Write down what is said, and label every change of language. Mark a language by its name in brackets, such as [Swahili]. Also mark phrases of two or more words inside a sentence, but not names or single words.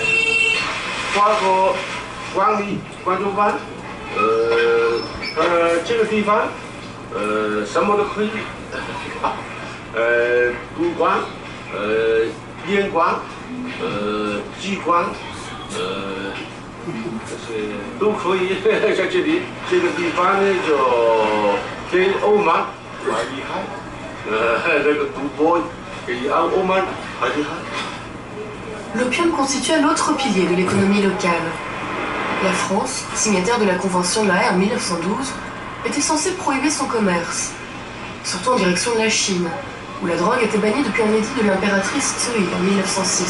[Chinese] 包括广州湾，这个地方，什么都可以，赌馆，烟馆，鸡馆，就是都可以在这里。这个地方呢，就跟欧盟还厉害，那个赌博比欧盟还厉害。 [French] L'opium constituait l'autre pilier de l'économie locale. La France, signataire de la Convention de la Haye en 1912, était censée prohiber son commerce, surtout en direction de la Chine, où la drogue était bannie depuis un édit de l'impératrice Tsui en 1906.